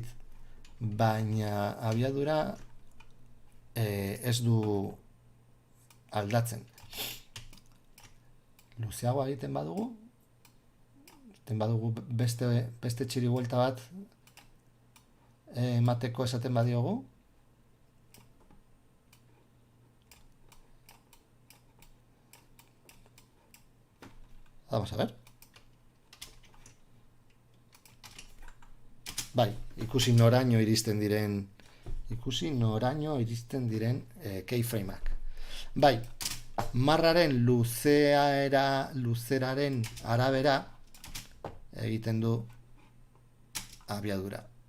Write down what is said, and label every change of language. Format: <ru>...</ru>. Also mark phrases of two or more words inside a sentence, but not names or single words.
<eu>Baina abiadura ez du aldatzen. Luzeagoa egiten badugu, beste txiri buelta bat emateko esaten badiogu.</eu> <es>Vamos a ver.</es> <eu>Bai, ikusi noraino iristen diren keyframeak. Bai, marraren luzeraren arabera egiten du abiadura.</eu>